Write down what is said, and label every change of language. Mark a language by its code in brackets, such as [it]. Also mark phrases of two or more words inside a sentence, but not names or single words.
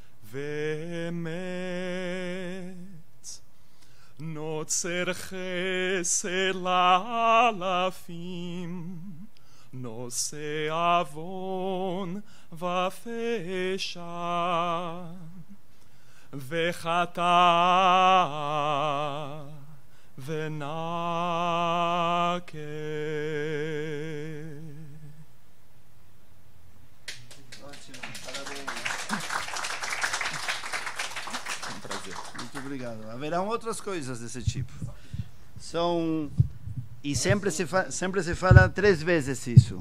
[he] ואמת נוצר חסד לאלפים נושא עוון ופשע וחטא ונקה. [pt] Muito obrigado. Haverão outras coisas desse tipo. E sempre se fala 3 vezes isso.